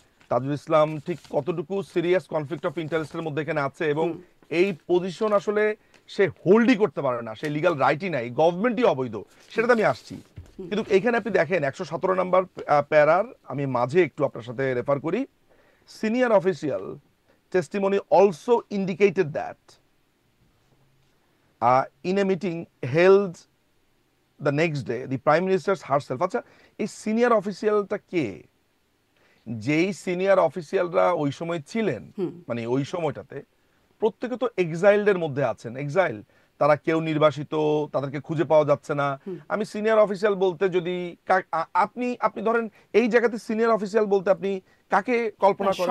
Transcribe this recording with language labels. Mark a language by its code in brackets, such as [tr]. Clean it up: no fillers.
[bn] তাজুল ইসলাম ঠিক কতটুকু serious conflict of ইন্টারেস্টের মধ্যে এখানে আছে, এবং এই পজিশন আসলে সে হোল্ডই করতে পারে না, সে লিগাল রাইটই নাই, গভর্নমেন্টই অবৈধ, সেটাতে আমি আসছি। কিন্তু এখানে আপনি দেখেন 117 নম্বর প্যারার আমি মাঝে একটু আপনার সাথে রেফার করি। [en] senior official testimony also indicated that in a meeting held the next day the prime minister herself, [bn] আচ্ছা এই সিনিয়র অফিসিয়ালটা কে? যেই সিনিয়র অফিসিয়ালরা ওই সময় ছিলেন, মানে ওই সময়টাতে প্রত্যেকে তো এক্সাইলদের মধ্যে আছেন। এক্সাইল, তারা কেউ নির্বাসিত, তাদেরকে খুঁজে পাওয়া যাচ্ছে না। আমি সিনিয়র অফিসিয়াল বলতে যদি আপনি আপনি ধরেন এই জায়গাতে সিনিয়র অফিসিয়াল বলতে আপনি কাকে কল্পনা করেন